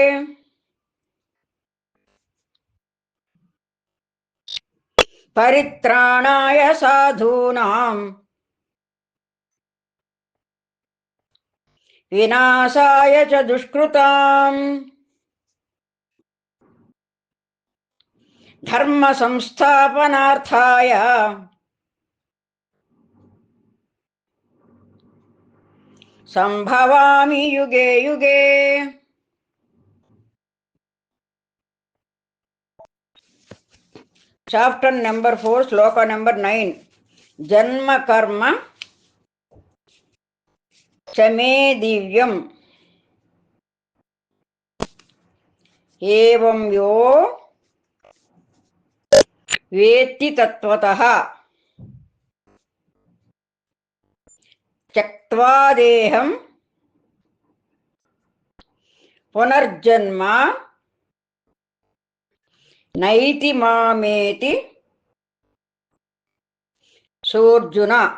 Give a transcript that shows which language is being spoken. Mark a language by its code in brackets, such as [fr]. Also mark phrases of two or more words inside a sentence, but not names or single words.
[sa] పరిత్రాణాయ సాధూనాం వినాశాయ చ దుష్కృతాం. ధర్మ సంస్థాపనార్థాయ సంభవామి యుగే యుగే. [en] chapter number [te] 4, శ్లోక నెంబర్ 9. [sa] జన్మ కర్మ చ మే దివ్యం ఏవం యో వేత్తి తత్వతః త్యక్త్వా దేహం పునర్జన్మ నైతి మామేతి సోర్జున.